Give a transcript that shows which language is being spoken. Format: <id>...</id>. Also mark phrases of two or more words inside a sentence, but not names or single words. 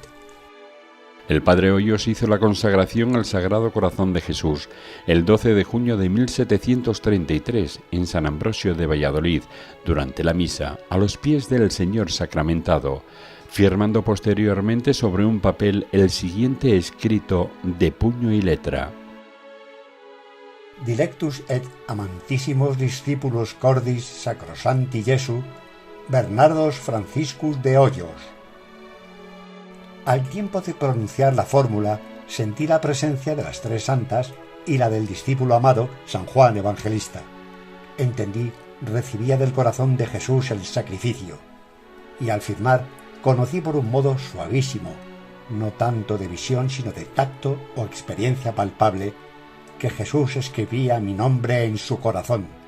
<es>El padre Hoyos hizo la consagración al Sagrado Corazón de Jesús el 12 de junio de 1733 en San Ambrosio de Valladolid, durante la misa, a los pies del Señor sacramentado, firmando posteriormente sobre un papel el siguiente escrito de puño y letra:</es> <la>Dilectus et amantissimos discípulos cordis sacrosanti Jesu, Bernardos Franciscus de Hoyos.</la> <es>Al tiempo de pronunciar la fórmula, sentí la presencia de las tres santas y la del discípulo amado, San Juan Evangelista. Entendí, recibía del corazón de Jesús el sacrificio, y al firmar, conocí por un modo suavísimo, no tanto de visión sino de tacto o experiencia palpable, que Jesús escribía mi nombre en su corazón.</es>